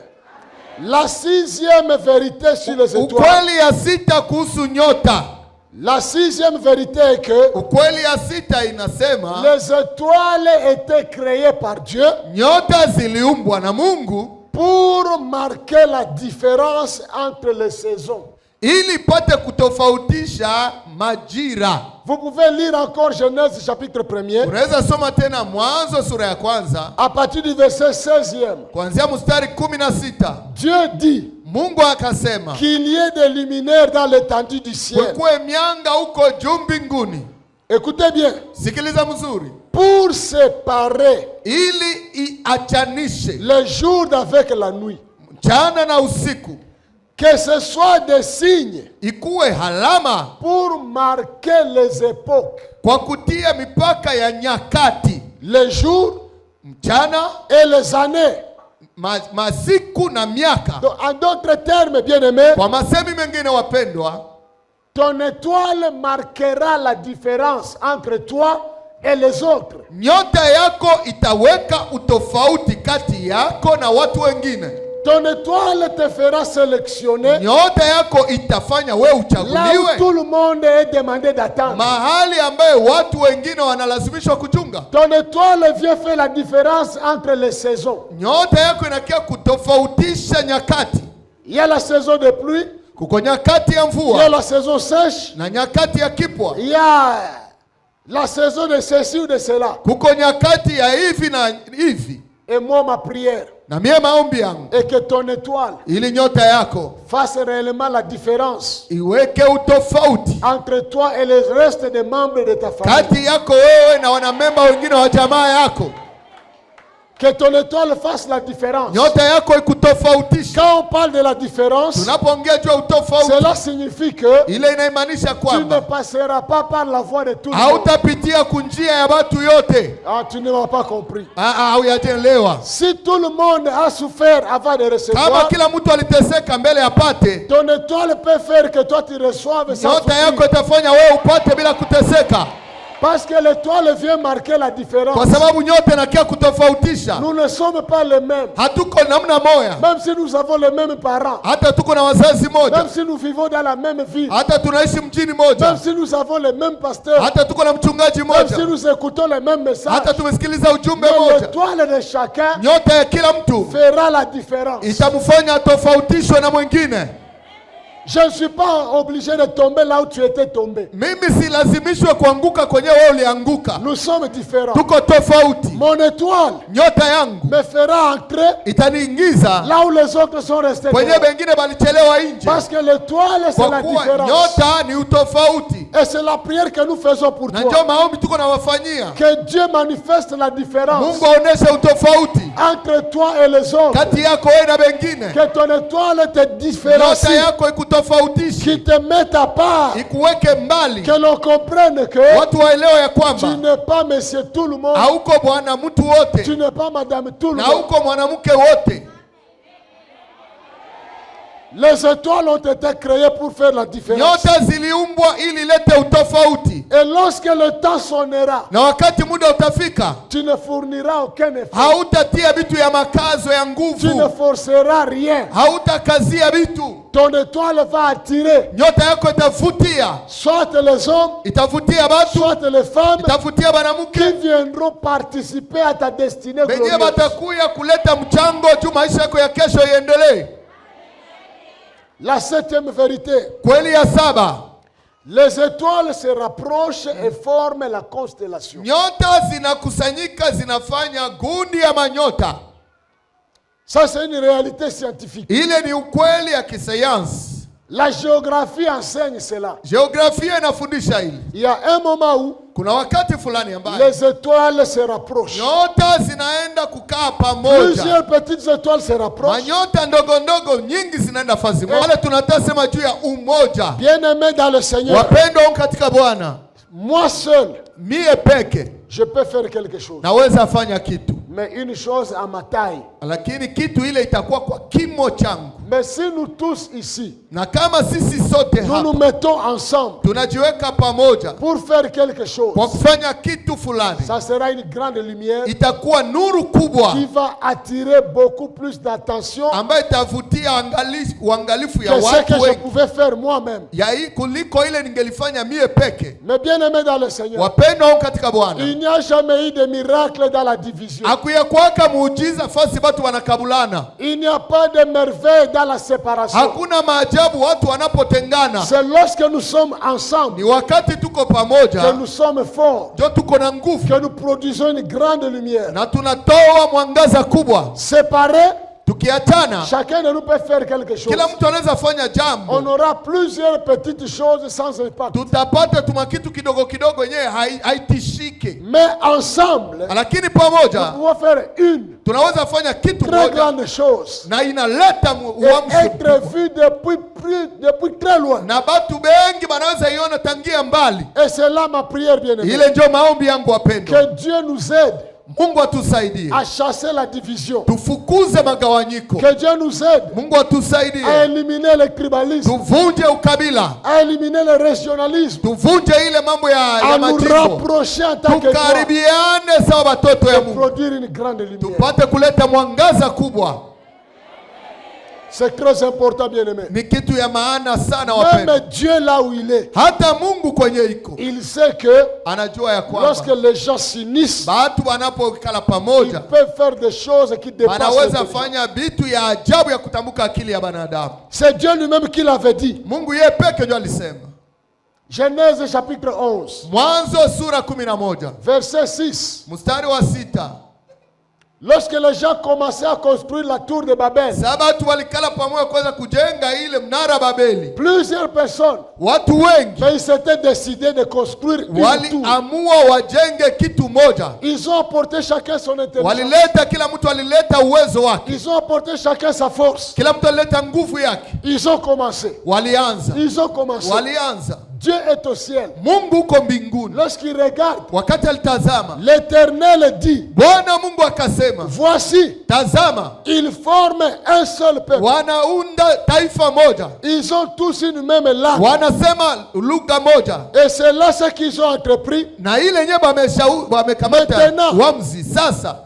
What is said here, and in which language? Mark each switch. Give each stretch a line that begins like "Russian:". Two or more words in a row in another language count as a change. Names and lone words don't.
French: La sixième vérité sur les étoiles. La sixième vérité est que les étoiles étaient créées par Dieu pour marquer la différence entre les saisons.
Swahili: ili ipate kutofautisha majira.
French: Vous pouvez lire encore Genèse chapitre 1er.
Swahili: Unaweza soma tena Mwanzo sura ya kwanza.
French: À partir du verset 16e.
Swahili: Kuanzia mstari 16.
French: Dieu dit.
Swahili: Mungu akasema.
French: Qu'il y ait des luminaires dans l'étendue du ciel.
Swahili: Kuwe mianga huko juu mbinguni.
French: Écoutez bien.
Swahili: Sikiliza mzuri.
French: Pour séparer.
Swahili: Ili iachanishe.
French: Le jour d'avec la nuit.
Swahili: Mchana na usiku.
French: Que ce soit des signes.
Swahili: Ikuwe halama.
French: Pour marquer les époques.
Swahili: Kwa kutia mipaka ya nyakati.
French: Les jours.
Swahili: Mchana.
French: Et les années.
Swahili: Masiku na miaka.
French: En d'autres termes, bien-aimés.
Swahili: Kwa masemi mengine wapendwa.
French: Ton étoile marquera la différence entre toi et les autres.
Swahili: Nyota yako itaweka utofauti kati yako na watu wengine.
French: Ton étoile te fera sélectionner.
Swahili: Nyota yako itafanya wewe uchaguliwe.
French: Là où tout le monde est demandé d'attendre.
Swahili: Mahali ambaye watu wengine wanalazimishwa kuchunga.
French: Ton étoile vient faire la différence entre les saisons.
Swahili: Nyota yako inakia kutofautisha nyakati.
French: Il y a la saison de pluie.
Swahili: Kuko nyakati ya mvua.
French: Il y a la saison sèche.
Swahili: Na nyakati ya kipwa.
French: Il y a la saison de ceci ou de cela.
Swahili: Kuko nyakati ya hivi na hivi.
French: Et moi ma prière.
Swahili: Na mie maombi yangu.
French: Et que ton étoile.
Swahili: Ili nyota yako.
French: Fasse réellement la différence.
Swahili: Iweke utofauti.
French: Entre toi et les restes des membres de ta famille.
Swahili: Kati yako wewe na wanamemba wengine wa jamaa yako.
French: Que ton étoile fasse la différence.
Swahili: Nyota yako ikutofautisha.
French: Quand on parle de la différence, cela signifie que
Swahili: ile inamaanisha kwamba
French: tu ne passeras pas par la voie de tout le monde.
Swahili: Hautapitia kunjia ya watu yote.
French: Ah, tu ne m'as pas compris.
Swahili: Haujaelewa.
French: Si tout le monde a souffert avant de recevoir,
Swahili: kama kila mtu aliteseka mbele apate,
French: ton étoile peut faire que toi tu reçoives sans
Swahili: nyota yako itafanya wewe upate bila kuteseka.
French: Parce que l'étoile vient marquer la différence.
Swahili: Kwa sababu nyota inakia kutofautisha.
French: Nous ne sommes pas les mêmes.
Swahili: Hatuko namna moja.
French: Même si nous avons les mêmes parents.
Swahili: Hata tuko na wazazi moja.
French: Même si nous vivons dans la même ville.
Swahili: Hata tunaishi mjini moja.
French: Même si nous avons les mêmes pasteurs.
Swahili: Hata tuko na mchungaji moja.
French: Même si nous écoutons les mêmes messages.
Swahili: Hata tumesikiliza ujumbe moja.
French: L'étoile de chacun.
Swahili: Nyota ya kila mtu
French: fera la différence.
Swahili: Itamfanya tofautishwe na mwingine.
French: Je ne suis pas obligé de tomber là où tu étais tombé.
Swahili: Mimi si lazimishwe kuanguka kwenye wewe ulianguka.
French: Nous sommes différents.
Swahili: Tuko tofauti.
French: Mon étoile
Swahili: nyota yangu
French: me fera entrer
Swahili: itaniingiza
French: là où les autres sont restés.
Swahili: Kwenye wengine balichelewa nje.
French: Parce que l'étoile c'est la différence.
Swahili: Nyota ni utofauti.
French: Et c'est la prière que nous faisons pour toi.
Swahili: Na ndio maombi tuko nawafanyia.
French: Que Dieu manifeste la différence.
Swahili: Mungu aoneshe utofauti
French: entre toi et les autres.
Swahili: Kati yako wewe na wengine.
French: Que ton étoile te différencie.
Swahili: Nyota yako
French: qui te met à part.
Swahili: Ikuweke mbali.
French: Que l'on comprenne que
Swahili: watu waelewe ya kwamba
French: tu n'es pas monsieur tout le monde.
Swahili: Hauko bwana mtu wote.
French: Tu n'es pas madame tout le monde.
Swahili: Na hauko mwanamke wote.
French: Les étoiles ont été créées pour faire la différence.
Swahili: Nyota ziliumbwa ili lete utofauti.
French: Et lorsque le temps sonnera,
Swahili: na wakati muda utafika,
French: tu ne fourniras aucun effort.
Swahili: Hautatia vitu ya makazo ya nguvu.
French: Tu ne forceras rien.
Swahili: Hautakazia vitu.
French: Ton étoile va attirer.
Swahili: Nyota yako itavutia.
French: Soit les hommes,
Swahili: itavutia watu,
French: soit les femmes,
Swahili: itavutia banamuke,
French: qui viendront participer à ta destinée glorieuse.
Swahili: Benye batakuya kuleta mchango juu maisha yako ya kesho iendelee.
French: La septième vérité.
Swahili: Kweli ya saba.
French: Les étoiles se rapprochent et forment la constellation.
Swahili: Nyota zinakusanyika zinafanya gundi ya manyota.
French: Ça c'est une réalité scientifique.
Swahili: Ile ni ukweli ya kisayansi.
French: La géographie enseigne cela.
Swahili: Géographie inafundisha hili.
French: Il y a un moment où
Swahili: kuna wakati fulani ambaye
French: les étoiles se rapprochent.
Swahili: Nyota zinaenda kukaa pamoja.
French: Plusieurs petites étoiles se rapprochent.
Swahili: Manyota ndogo ndogo nyingi zinaenda fasi moja. Wale tunatasema juu ya umoja.
French: Bien-aimés dans le Seigneur.
Swahili: Wapendwa katika Bwana.
French: Moi seul,
Swahili: mie peke,
French: je peux faire quelque chose.
Swahili: Naweza fanya kitu.
French: Mais une chose à ma taille.
Swahili: Lakini kitu ile itakuwa kwa kimo changu.
French: Mais si nous tous ici,
Swahili: na kama sisi sote hapa,
French: nous nous mettons ensemble,
Swahili: tunajiweka pamoja
French: pour faire quelque chose,
Swahili: kwa kufanya kitu fulani,
French: ça sera une grande lumière,
Swahili: itakuwa nuru kubwa,
French: qui va attirer beaucoup plus d'attention,
Swahili: ambayo itavutia uangalifu ya watu wengi,
French: que je pouvais faire moi-même,
Swahili: ya kuliko ile ningelifanya mie peke.
French: Mais bien aimé dans le Seigneur,
Swahili: wapendwa katika Bwana,
French: il n'y a jamais eu de miracle dans la division.
Swahili: Hakuya kuwaka muujiza fasi watu wanakabulana.
French: Il n'y a pas de merveille dans la séparation.
Swahili: Hakuna maajabu watu wanapotengana.
French: C'est lorsque nous sommes ensemble.
Swahili: Ni wakati tuko pamoja.
French: Que nous sommes forts.
Swahili: Ndio tuko na nguvu.
French: Que nous produisons une grande lumière.
Swahili: Na tunatoa mwangaza kubwa.
French: Séparés.
Swahili: Tukiachana,
French: chacun de nous peut faire quelque chose.
Swahili: Kila mtu anaweza fanya jambo.
French: On aura plusieurs petites choses sans impact.
Swahili: Tutapata tumakitu kidogo kidogo yenyewe haitishike.
French: Mais ensemble,
Swahili: lakini pamoja,
French: nous pouvons faire une
Swahili: tunaweza fanya kitu
French: très grande chose.
Swahili: Na inaleta uamsho.
French: Être vu depuis très loin.
Swahili: Na batu bengi banaweza iona tangia mbali.
French: Et c'est là ma prière bien-aimée.
Swahili: Ile ndio maombi yangu wapendwa.
French: Que Dieu nous aide.
Swahili: Mungu atusaidie
French: à chasser la division.
Swahili: Tufukuze magawanyiko.
French: Que Dieu nous aide.
Swahili: Mungu atusaidie
French: à éliminer le tribalisme.
Swahili: Tuvunje ukabila. À éliminer le régionalisme. Tuvunje ile mambo ya majimbo.
French: À nous rapprocher en tant que
Swahili: tukaribiane sawa watoto ya Mungu.
French: Produire une grande lumière.
Swahili: Tupate kuleta mwangaza kubwa.
French: C'est très important, bien-aimé.
Swahili: Ni kitu ya maana sana wapendwa.
French: Même Dieu là où il est.
Swahili: Hata Mungu kwenye iko.
French: Il sait que
Swahili: anajua ya kwamba
French: lorsque les gens s'unissent,
Swahili: watu wanapokala pamoja,
French: ils peuvent faire des choses qui dépassent.
Swahili: Wanaweza fanya vitu ya ajabu ya kutambuka akili ya banadamu.
French: C'est Dieu lui-même qui l'avait dit.
Swahili: Mungu yeye peke ndio alisema.
French: Genèse chapitre 11.
Swahili: Mwanzo sura 11.
French: Verset 6.
Swahili: Mstari wa 6.
French: Lorsque les gens commençaient à construire la tour de Babel, plusieurs personnes, mais ils s'étaient décidés de construire une tour. Ils ont apporté chacun son intelligence. Ils ont apporté chacun sa force. Ils ont commencé. Ils ont commencé. Dieu est au ciel.
Swahili: Mungu uko mbinguni.
French: Lorsqu'il regarde,
Swahili: wakati alitazama,
French: l'Éternel dit,
Swahili: Bwana Mungu akasema,
French: voici,
Swahili: tazama,
French: ils forment un seul peuple.
Swahili: Wanaunda taifa moja.
French: Ils ont tous une même langue.
Swahili: Wanasema lugha moja.
French: Et c'est là ce qu'ils ont entrepris.
Swahili: Na ile nye wamekamata uamuzi sasa.